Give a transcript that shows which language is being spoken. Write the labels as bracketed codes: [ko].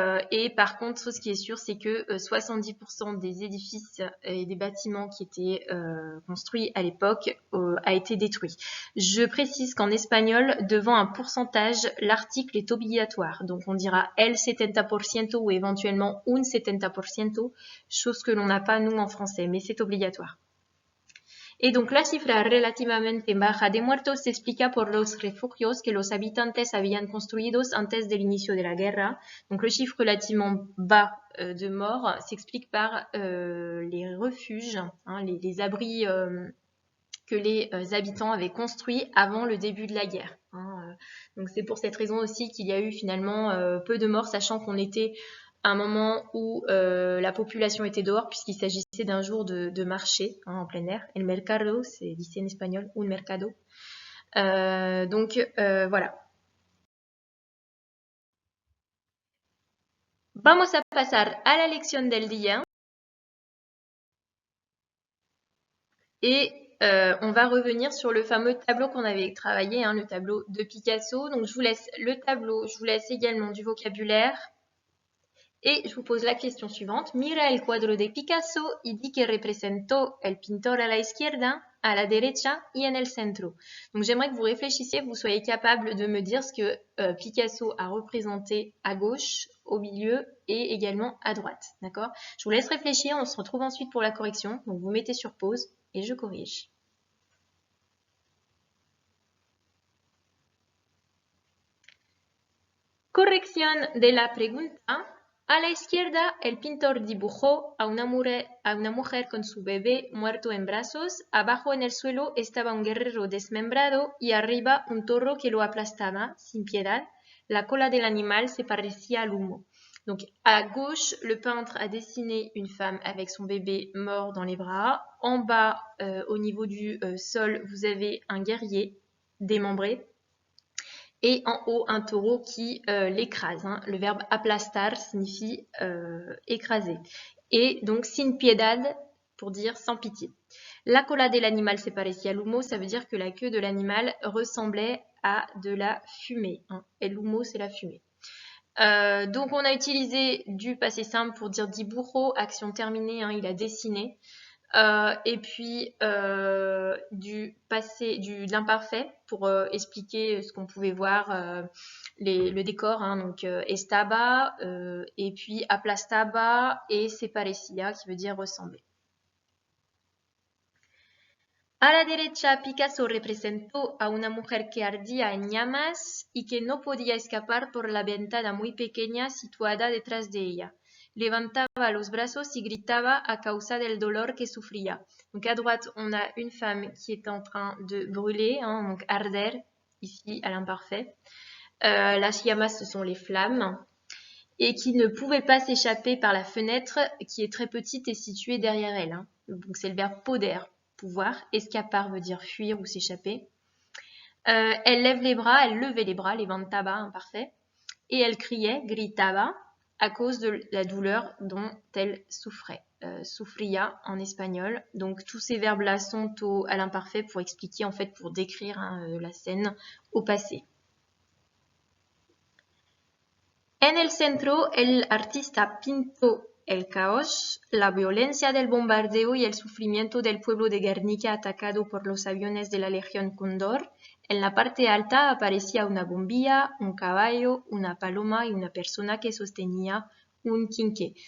[fr] Et par contre, ce qui est sûr, c'est que 70% des édifices et des bâtiments qui étaient construits à l'époque a été détruit. Je précise qu'en espagnol, devant un pourcentage, l'article est obligatoire. Donc on dira el 70% ou éventuellement un 70%, chose que l'on n'a pas nous en français, mais c'est obligatoire. Et donc [es] la cifra relativamente baja de muertos se explica por los refugios que los habitantes habían construidos antes del inicio de la guerra. [fr] Donc le chiffre relativement bas de morts s'explique par les refuges, hein, les abris que les habitants avaient construits avant le début de la guerre. Hein. Donc c'est pour cette raison aussi qu'il y a eu finalement peu de morts, sachant qu'on était à un moment où la population était dehors, puisqu'il s'agissait d'un jour de marché, hein, en plein air. El mercado, c'est dit en espagnol, un mercado. Donc voilà. [es] Vamos a pasar a la lección del día. [fr] Et on va revenir sur le fameux tableau qu'on avait travaillé, hein, le tableau de Picasso. Donc je vous laisse le tableau, je vous laisse également du vocabulaire. Et je vous pose la question suivante. [es] Mira el cuadro de Picasso y di que representó el pintor a la izquierda, a la derecha y en el centro. [fr] Donc j'aimerais que vous réfléchissiez, que vous soyez capable de me dire ce que Picasso a représenté à gauche, au milieu et également à droite. D'accord? Je vous laisse réfléchir, on se retrouve ensuite pour la correction. Donc vous mettez sur pause et je corrige. [es] Corrección de la pregunta. A la izquierda, el pintor dibujó a una mujer con su bebé muerto en brazos. Abajo en el suelo estaba un guerrero desmembrado y arriba un toro que lo aplastaba sin piedad. La cola del animal se parecía al humo. [fr] Donc à gauche, le peintre a dessiné une femme avec son bébé mort dans les bras. En bas, au niveau du sol, vous avez un guerrier démembré. Et en haut, un taureau qui l'écrase. Hein. Le verbe aplastar signifie écraser. Et donc, [es] sin piedad, [fr] pour dire sans pitié. [es] La cola de [fr] l'animal [es] se parecía al humo, [fr] ça veut dire que la queue de l'animal ressemblait à de la fumée. Hein. Et l'humo, c'est la fumée. Donc, on a utilisé du passé simple pour dire dibujo, action terminée, hein, il a dessiné. Et puis de l'imparfait pour expliquer ce qu'on pouvait voir, le décor, hein, donc estaba, et puis aplastaba et se parecía, qui veut dire ressembler. [es] A la derecha, Picasso representó a una mujer que ardía en llamas y que no podía escapar por la ventana muy pequeña situada detrás de ella. Levantaba los brazos y gritaba a causa del dolor que sufría. [fr] Donc à droite, on a une femme qui est en train de brûler, hein, donc arder, ici à l'imparfait. Las llamas, ce sont les flammes, et qui ne pouvait pas s'échapper par la fenêtre qui est très petite et située derrière elle. Hein. Donc c'est le verbe poder, pouvoir. Escapar veut dire fuir ou s'échapper. Elle levait les bras, levantaba, imparfait, et elle criait, gritaba, à cause de la douleur dont elle souffrait. Sufría en espagnol. Donc tous ces verbes-là sont à l'imparfait pour expliquer, en fait, pour décrire hein, la scène au passé. [es] En el centro, el artista pintó el caos, la violencia del bombardeo y el sufrimiento del pueblo de Guernica atacado por los aviones de la Legión Cóndor. En la parte alta aparecía una bombilla, un caballo, una paloma y una persona que sostenía un quinqué.